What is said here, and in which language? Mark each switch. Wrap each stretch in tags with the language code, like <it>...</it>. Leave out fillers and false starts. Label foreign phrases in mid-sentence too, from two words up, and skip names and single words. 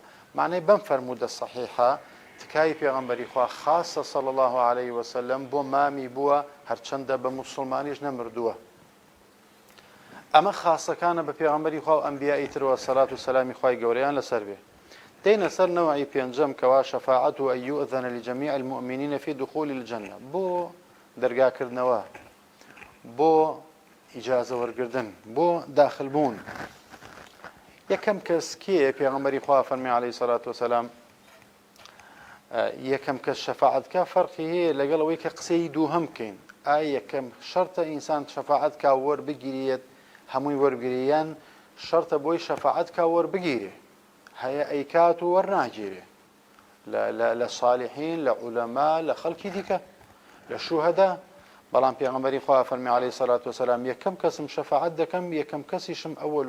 <ckb>معنەی بەم فەرموودە سەحیحە تکای پێغەمبەری خوا خاصە</ckb> <ar>صلی الله عليه وسلم</ar> <ckb>بۆ مامی بووە هەرچەندە بە موسڵمانیش نەمردووە ئەمە خاصەکانە بە پێغەمبەری خوا و ئەنبیای ترەوە سەلات و سەلامی خوای گەورەیان لەسەر بێ دێنە سەر نەوعی پێنجەم کەوا شەفاعەت و</ckb> <ar>ئەن یوئذەنە لجەمیع المؤمنین فی دخول الجنة</ar> <ckb>بۆ دەرگاکردنەوە بۆ ئیجازە وەرگردن بۆ داخلبوون یەکەم کەس کێ پێغەمبەری خوا فەرمی</ckb> <ar>عەلەیهی سەلات وسەلام</ar> <ckb>یەکەم کەس شەفاعەتکە فەرقی هەیە لەگەڵ ئەوەی کە قسەی دووهەم بکەین ئایا یەکەم شەرتە ئینسان شەفاعەت کا وەربگیرێت هەمووی وەرگریان شەرتە بۆی شەفاعەت کا وەربگیرێ هەیە ئەیکات و وەرناگیرێ لە صالحین لە عولەما لە خەڵکی دیکە لە شوهەدا بەڵام پێغەمبەری خوا فەرمی</ckb> <ar>عەلەیهی سەلات وسەلام</ar> <ckb>یەکەم کەسم شەفاعەت دەکەم یەکەم کەسیشم ئەوەل</ckb>